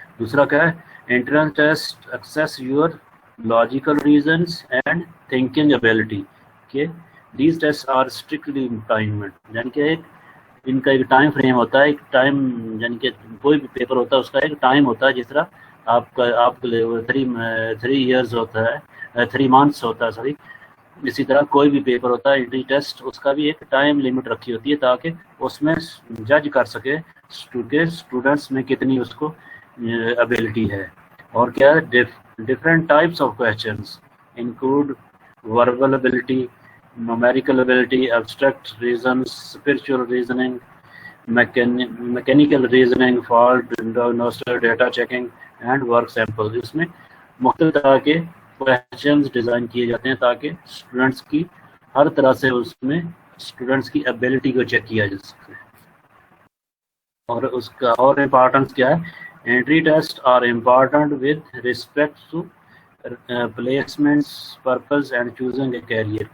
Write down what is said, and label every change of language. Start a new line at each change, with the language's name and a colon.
Urdu: دوسرا کیا ہے،
English: entrance test assess your logical reasons and thinking ability.
Urdu: کہ
English: these tests are strictly timed،
Urdu: یعنی کہ ان کا ایک ٹائم فریم ہوتا ہے، ایک ٹائم، یعنی کہ کوئی بھی پیپر ہوتا ہے اس کا ایک ٹائم ہوتا ہے. جس طرح آپ کے لیے 3 ایئرز ہوتا ہے، 3 منتھس ہوتا ہے سوری، اسی طرح کوئی بھی پیپر ہوتا ہے انٹری ٹیسٹ، اس کا بھی ایک ٹائم لمٹ رکھی ہوتی ہے تاکہ اس میں جج کر سکے کہ اسٹوڈنٹس میں کتنی اس کو ابیلٹی ہے. اور کیا ہے،
English: Different types of questions include verbal ability, numerical ability, abstract reasons, spiritual reasoning, mechanical reasoning, fault diagnosis, data checking and work samples.
Urdu: اس میں مختلف طرح کے questions ڈیزائن کیے جاتے ہیں تاکہ اسٹوڈنٹس کی ہر طرح سے اس میں اسٹوڈنٹس کی ابیلٹی کو چیک کیا جا سکے. اور اس کا اور امپارٹنس کیا ہے،
English: Entry test are important with respect to placements purpose and choosing a career.